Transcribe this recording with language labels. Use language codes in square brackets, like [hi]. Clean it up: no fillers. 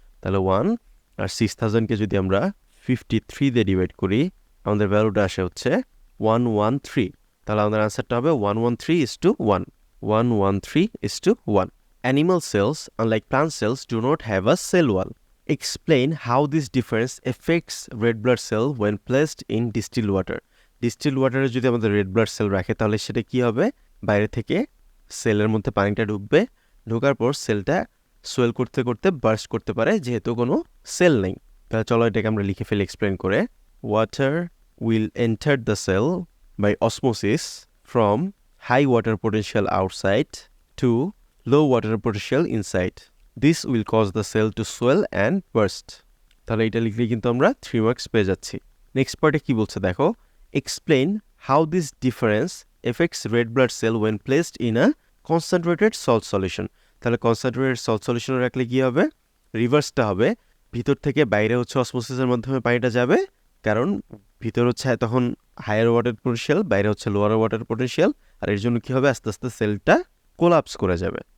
[bn] তাহলে 1 আর 6000কে যদি আমরা 53 দিয়ে ডিভাইড করি, আমাদের ভ্যালুটা আসে হচ্ছে 113। তাহলে আমাদের আনসারটা হবে 113:1, 113:1। [en] Animal cells, unlike plant cells, do not have a cell wall. Explain how this difference affects red blood cell when placed in distilled water. [bn] Distilled water যদি আমাদের red blood cell রাখে তাহলে সেটা কি হবে, বাইরে থেকে সেলের মধ্যে পানিটা ঢুকবে, ঢোকার পর সেলটা সোয়েল করতে করতে বার্স্ট করতে পারে যেহেতু কোনো সেল নেই। তাহলে চলো এটাকে আমরা লিখে ফেলি এক্সপ্লেন করে। [en] Water will enter the cell by osmosis from high water potential outside to low water potential inside. This will cause the cell to swell and burst. [bn] তাহলে এটা লিখলে কিন্তু আমরা 3 মার্কস পেয়ে যাচ্ছি। নেক্সট পার্টে কি বলছে দেখো, [en] explain how this difference affects red blood cell when placed in a concentrated salt solution. [bn] তাহলে concentrated salt solution রাখলে কি হবে, রিভার্সটা হবে, ভিতর থেকে বাইরে হচ্ছে অসমোসিসের মাধ্যমে পানিটা যাবে, কারণ ভিতর হচ্ছে তখন হায়ার ওয়াটার পোটেনশিয়াল, বাইরে হচ্ছে লোয়ার ওয়াটার পোটেনশিয়াল, আর এর জন্য কি হবে, আস্তে আস্তে সেলটা কোলাপস করে যাবে।